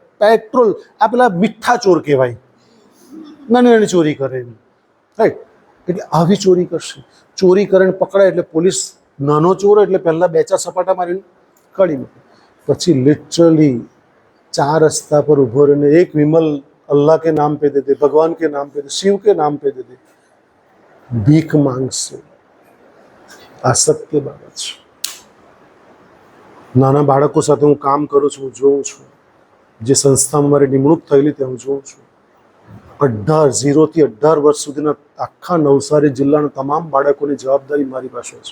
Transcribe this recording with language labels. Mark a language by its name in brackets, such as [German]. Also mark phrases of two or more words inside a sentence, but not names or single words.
[Gujarati] પેટ્રોલ, આ પેલા મીઠા ચોર કહેવાય, નાની નાની ચોરી કરે, રાઈટ? એટલે આવી ચોરી કરશે. ચોરી કરીને પકડાય એટલે પોલીસ નાનો ચોર એટલે પહેલાં બે ચાર સપાટા મારીને કાઢી મૂકે. પછી લિટરલી ચાર રસ્તા પર ઊભો રહીને એક વિમલ [Hindi] अल्लाह के नाम पे दे दे, भगवान के नाम पे दे, शिव के नाम पे दे दे, [Gujarati] ભીખ માંગશે. આ સત્ય બાબત છે. નાના બાળકો સાથે હું કામ કરું છું, હું જોઉં છું. જે સંસ્થામાં મારી નિમણૂક થયેલી ત્યાં હું જોઉં છું. 0 થી 18 વર્ષ સુધીના આખા નવસારી જિલ્લાના તમામ બાળકોની જવાબદારી મારી પાસે છે.